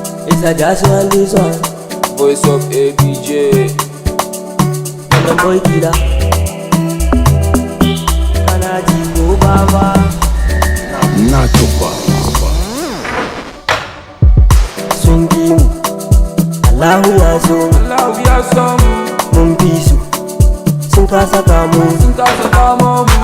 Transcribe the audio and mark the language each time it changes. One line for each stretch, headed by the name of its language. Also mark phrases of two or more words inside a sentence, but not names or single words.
English: It's a jazz one, this one. Voice of A B J. Wannan boy killer.
Hausa: Kana ji ko baba? Na tuba. Sun ƙi mu. Allahu ya so mu. Allahu ya so mu. Mun fi su. Sun kasa kamo mu. Sun kasa kamo mu.